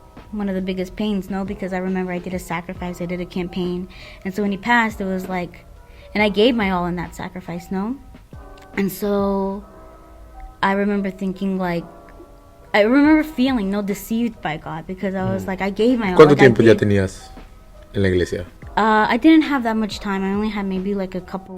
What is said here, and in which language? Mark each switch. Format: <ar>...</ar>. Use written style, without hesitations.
<en>one of the biggest pains, no, because I remember I did a sacrifice, I did a campaign, and so when he passed, it was like, and I gave my all in that sacrifice, no, and so I remember thinking like, I remember feeling, no, deceived by God, because I was like, I gave my all.</en> <es>¿Cuánto tiempo ya tenías en la iglesia?</es> <en>I didn't have that much time. I only had maybe like a couple.</en>